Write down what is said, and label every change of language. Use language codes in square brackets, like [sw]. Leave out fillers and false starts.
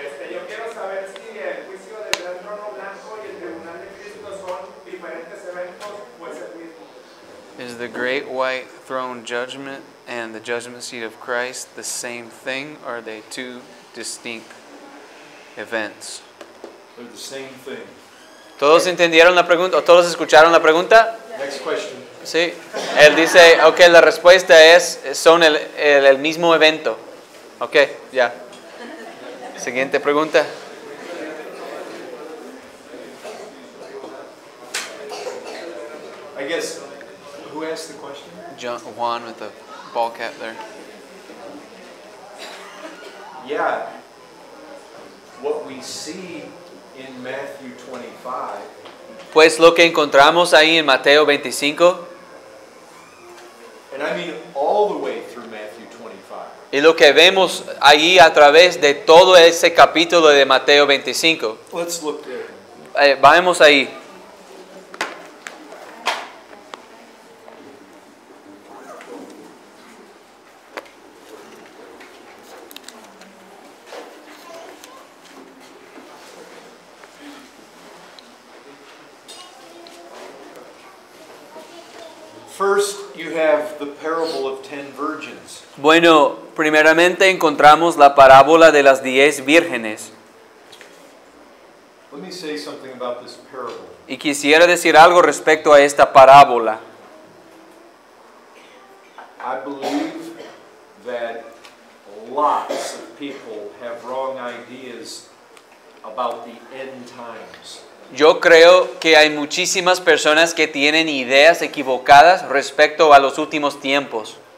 [es] Yo quiero saber si el juicio del gran trono blanco y el tribunal de Cristo son diferentes eventos o es el mismo. [en] Is the great white throne judgment and the judgment seat of Christ the same thing, or are they two distinct events? They're the same thing. [es] ¿Todos entendieron la pregunta o todos escucharon la pregunta? [en] Next question. [es] Sí. Él dice, ok, la respuesta son el mismo evento. Ok, ya. Siguiente pregunta. [en] I guess, who asked the question? Juan with the ball cap there. Yeah. What we see in Matthew 25 [es] Pues lo que encontramos ahí en Mateo 25, [en] and I mean all the way through Matthew 25, [es] y lo que vemos ahí a través de todo ese capítulo de Mateo 25. [en] let's look there. [es] Vamos ahí. [en] First, you have the parable of 10 virgins. [es] Bueno, primeramente encontramos la parábola de las 10 vírgenes. [en] Let me say something about this parable. [es] Y quisiera decir algo respecto a esta parábola. [en] I believe that lots of people have wrong ideas about the end times. [es] Yo creo que hay muchísimas personas que tienen ideas equivocadas respecto a los últimos tiempos.